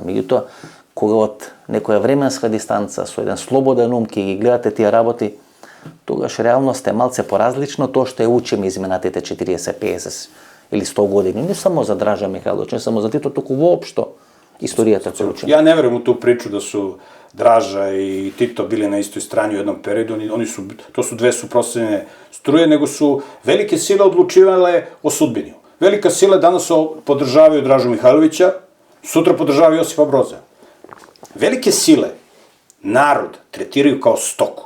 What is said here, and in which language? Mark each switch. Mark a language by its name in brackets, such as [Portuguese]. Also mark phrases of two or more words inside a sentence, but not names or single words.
[Macedonian] Меѓутоа, кога од некоја временска дистанца, со еден слободен ум ќе ги гледате тие работи, тогаш реалност е малце поразлично тоа што ја учиме изминатите 40, 50 или 100 години. Не само за Дража Михайловиќ, не само за Тито, туку воопшто историјата која учиме. [Serbian] Ja ne verujem u tu priču da su Draža i Tito bili na istoj strani u jednom periodu, to su dve suprotstavljene struje, nego su velike sile odlučivale o sudbini. Velika sile danas podržavaju Dražu Mihajlovića, sutra podržavaju Josipa Broza. Velike sile narod tretiraju kao stoku.